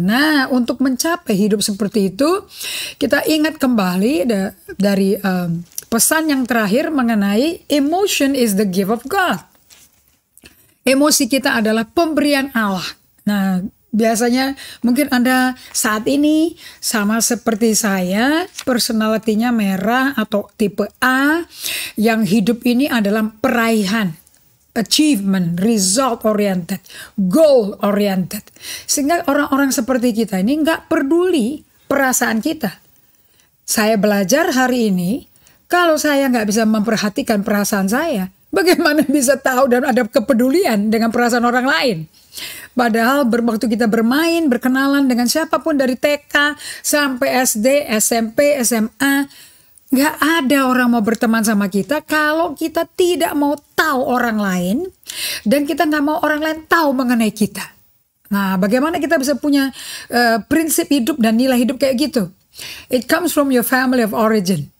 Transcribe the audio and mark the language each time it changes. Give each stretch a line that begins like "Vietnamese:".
Indonesian: Nah, untuk mencapai hidup seperti itu, kita ingat kembali dari pesan yang terakhir mengenai
English: emotion is the gift of God.
Indonesian: Emosi kita adalah pemberian Allah. Nah, biasanya mungkin Anda saat ini sama seperti saya, personalitinya merah atau tipe A, yang hidup ini adalah peraihan.
English: Achievement, result oriented, goal oriented.
Indonesian: Sehingga orang-orang seperti kita ini nggak peduli perasaan kita. Saya belajar hari ini, kalau saya nggak bisa memperhatikan perasaan saya, bagaimana bisa tahu dan ada kepedulian dengan perasaan orang lain? Padahal waktu kita bermain, berkenalan dengan siapapun dari TK sampai SD, SMP, SMA, nggak ada orang mau berteman sama kita kalau kita tidak mau tahu orang lain dan kita nggak mau orang lain tahu mengenai kita. Nah, bagaimana kita bisa punya prinsip hidup dan nilai hidup kayak gitu?
English: It comes from your family of origin.